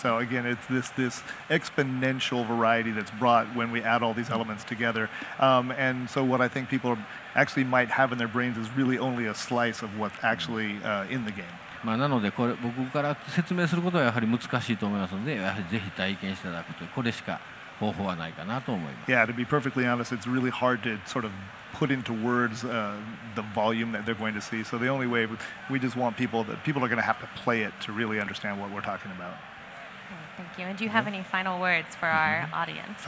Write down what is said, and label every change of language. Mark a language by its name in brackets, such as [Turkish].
[English] So again, it's this exponential variety that's brought when we add all these elements together. And so what I think people actually might have in their brains is really only a slice of what's actually in the game. [Japanese] なのでこれ僕から説明することはやはり難しいと思いますので、やはりぜひ体験していただくというこれしか方法はないかなと思います。 [English] Yeah, to be perfectly honest, it's really hard to sort of put into words the volume that they're going to see. So the only way we just want people are going to have to play it to really understand what we're talking about. Thank you. And do you have any final words for our audience?